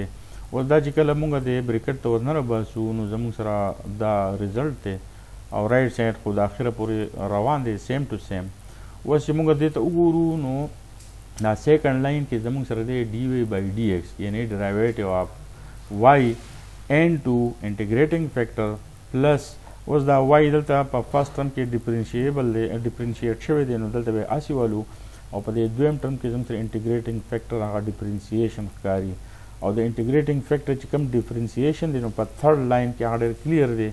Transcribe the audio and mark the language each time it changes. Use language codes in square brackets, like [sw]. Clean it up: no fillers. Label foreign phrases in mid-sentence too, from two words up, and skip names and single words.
[ps] اوس دا چې کله موږ د بریکټ ته ورنه راباسو نو زموږ سره دا ریزلټ دی او [en] right side [ps] خو د اخره پورې روان دی [en] same to same. [ps] اوس چې موږ دې ته وګورو نو دا [en] second line [ps] کې زموږ سره دی [en] dv by dx [ps] یعنی [en] derivative of y into integrating factor plus [ps] اوس دا وائی دلته په [en] first term [ps] کې ډیفرنشیټ شوی دی نو دلته به اسی والو او په دې دویم ټرم کې زموږ سره [en] integrating factor [ps] هغه ډیفرنسیشن ښکاري او د [en] integrating factor [ps] چې کوم ډیفرنسیشن دی نو په [en] third line [ps] کې هغه ډېر کلیر دی.